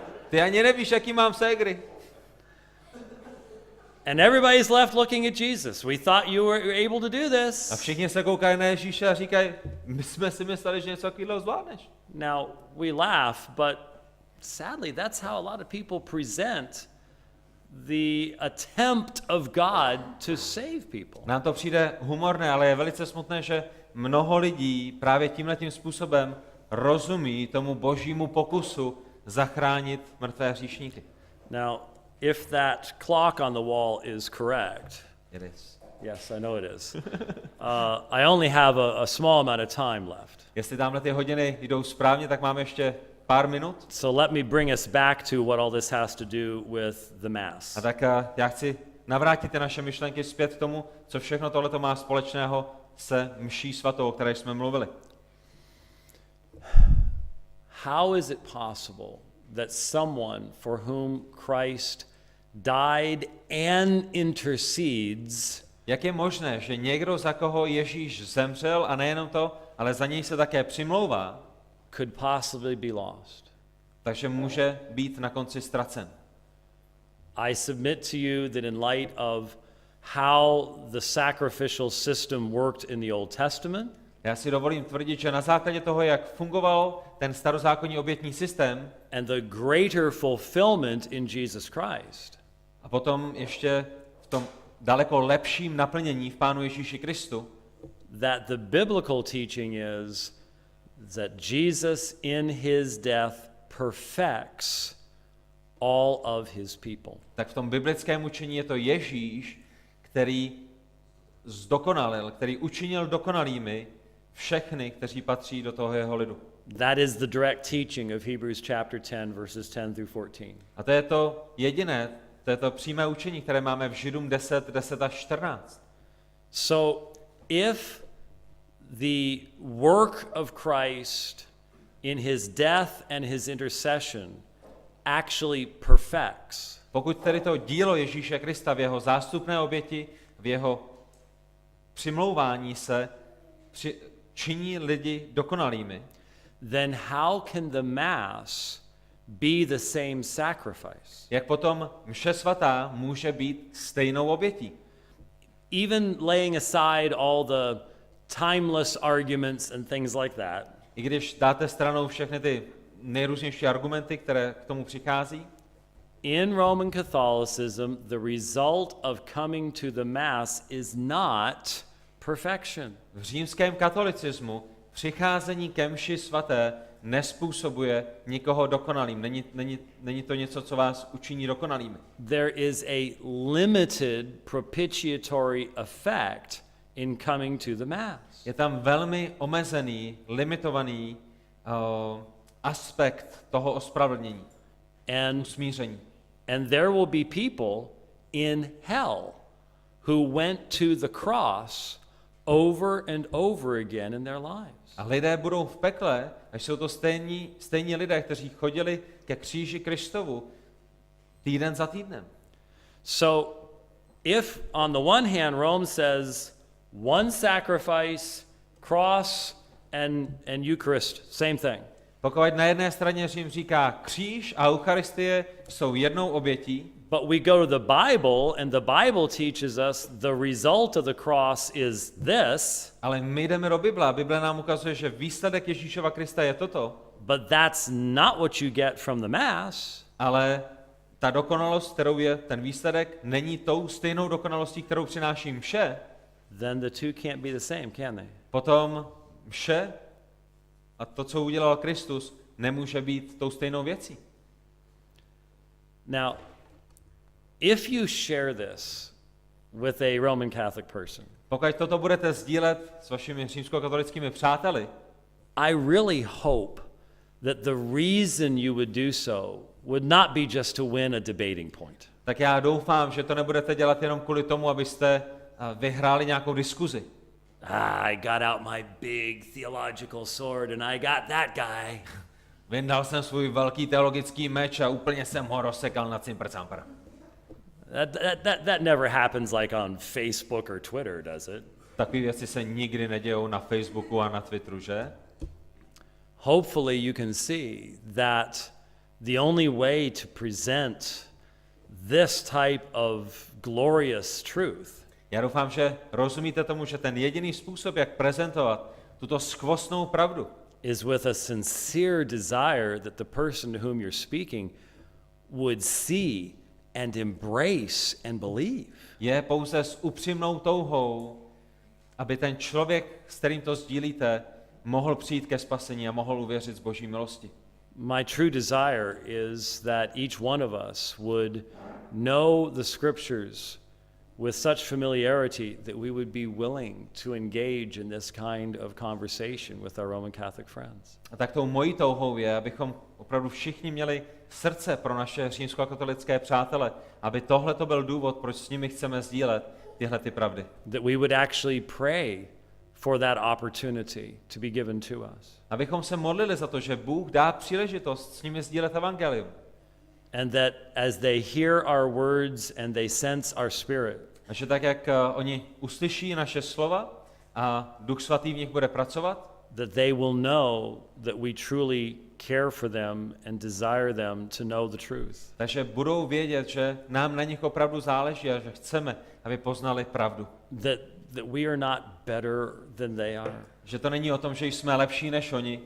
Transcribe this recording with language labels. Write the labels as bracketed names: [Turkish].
[Czech] Ty ani nevíš, jaký mám ségry. [English] And everybody's left looking at Jesus. We thought you were able to do this. [Czech] A všichni se koukají na Ježíše a říkají, my jsme si mysleli, že něco takového zvládneš. [English] Now, we laugh, but sadly, that's how a lot of people present the attempt of God to save people. [Czech] Nám to přijde humorné, ale je velice smutné, že mnoho lidí právě tímhletím způsobem rozumí tomu božímu pokusu zachránit mrtvé hříšníky. [English] Now, if that clock on the wall is correct, It is. yes, I know it is. I only have a small amount of time left. [Czech] Jestli tamhle ty hodiny jdou správně, tak máme ještě pár minut. [English] So let me bring us back to what all this has to do with the Mass. [Czech] A tak já chci navrátit ty naše myšlenky zpět k tomu, co všechno tohleto má společného se mší svatou, o které jsme mluvili. [English] How is it possible that someone for whom Christ died and intercedes [Czech] Jak je možné, že někdo, za koho Ježíš zemřel, a nejenom to, ale za něj se také přimlouvá, [English] could possibly be lost? [Czech] takže může být na konci ztracen? [English] I submit to you that in light of how the sacrificial system worked in the Old Testament, [Czech] Já si dovolím tvrdit, že na základě toho, jak fungoval ten starozákonní obětní systém [English] and the greater fulfillment in Jesus Christ, [Czech] a potom ještě v tom daleko lepším naplnění v Pánu Ježíši Kristu, [English] that the biblical teaching is that Jesus in his death perfects all of his people. [Czech] tak v tom biblickém učení je to Ježíš, který zdokonalil, který učinil dokonalými všechny, kteří patří do toho jeho lidu. [English] That is the direct teaching of Hebrews chapter 10 verses 10 through 14. [Czech] A to je to jediné, to je to přímé učení, které máme v Židům 10, 10 až 14. [English] So if the work of Christ in his death and his intercession actually perfects, [Czech] Pokud tedy to dílo Ježíše Krista v jeho zástupné oběti, v jeho přimlouvání se činí lidi dokonalými, [English] then how can the Mass be the same sacrifice? [Czech] jak potom mše svatá může být stejnou obětí? [English] Even laying aside all the timeless arguments and things like that, [Czech] I když dáte stranou všechny ty nejrůznější argumenty, které k tomu přichází, [English] in Roman Catholicism, the result of coming to the Mass is not perfection. [Czech] v římském katolicismu přicházení ke mši svaté nespůsobuje nikoho dokonalým. Není to něco, co vás učiní dokonalými. [English] There is a limited propitiatory effect in coming to the Mass. [Czech] Je tam velmi omezený, limitovaný aspekt toho ospravedlnění, usmíření. [English] And there will be people in hell who went to the cross over and over again in their lives. [Czech] A lidé budou v pekle, až jsou to stejní lidé, kteří chodili ke kříži Kristovu týden za týdnem. [English] So if on the one hand Rome says one sacrifice, cross and Eucharist, same thing. [Czech] Pokud na jedné straně Řím říká kříž a Eucharistie jsou jednou obětí, [English] but we go to the Bible and the Bible teaches us the result of the cross is this, [Czech] ale my jdeme do Bible a Bible nám ukazuje, že výsledek Ježíšova Krista je toto, [English] but that's not what you get from the Mass. [Czech] ale ta dokonalost, kterou je ten výsledek, není tou stejnou dokonalostí, kterou přináší mše. [English] Then the two can't be the same, can they? [Czech] Potom mše a to, co udělal Kristus, nemůže být tou stejnou věcí. [English] Now, if you share this with a Roman Catholic person, [Czech] Pokud toto budete sdílet s vašimi římskokatolickými přáteli, [English] I really hope that the reason you would do so would not be just to win a debating point. [Czech] tak já doufám, že to nebudete dělat jenom kvůli tomu, abyste vyhráli nějakou diskuzi. [English] I got out my big theological sword and I got that guy. [Czech] Vyndal jsem svůj velký teologický meč a úplně jsem ho rozsekal na cimpr-campr. [English] That never happens like on Facebook or Twitter, does it? [Czech] Takové věci se nikdy nedějou na Facebooku a na Twitteru, že? [English] Hopefully you can see that the only way to present this type of glorious truth [Czech] Já doufám, že rozumíte tomu, že ten jediný způsob, jak prezentovat tuto skvostnou pravdu, [English] is with a sincere desire that the person to whom you're speaking would see and embrace and believe. [Czech] Je pouze s upřímnou touhou, aby ten člověk, s kterým to sdílíte, mohl přijít ke spasení a mohl uvěřit z Boží milosti. [English] My true desire is that each one of us would know the scriptures with such familiarity that we would be willing to engage in this kind of conversation with our Roman Catholic friends. [Czech] A tak tou mojí touhou je, abychom opravdu všichni měli srdce pro naše římskokatolické přátele, aby tohle to byl důvod, proč s nimi chceme sdílet tyhle ty pravdy. [English] That we would actually pray for that opportunity to be given to us. [Czech] Abychom se modlili za to, že Bůh dá příležitost s nimi sdílet evangelium. [English] And that as they hear our words and they sense our spirit, [Czech] A že tak, jak oni uslyší naše slova a Duch Svatý v nich bude pracovat, [English] that they will know that we truly care for them and desire them to know the truth. [Czech] takže budou vědět, že nám na nich opravdu záleží a že chceme, aby poznali pravdu. [English] That we are not better than they are. [Czech] Že to není o tom, že jsme lepší než oni,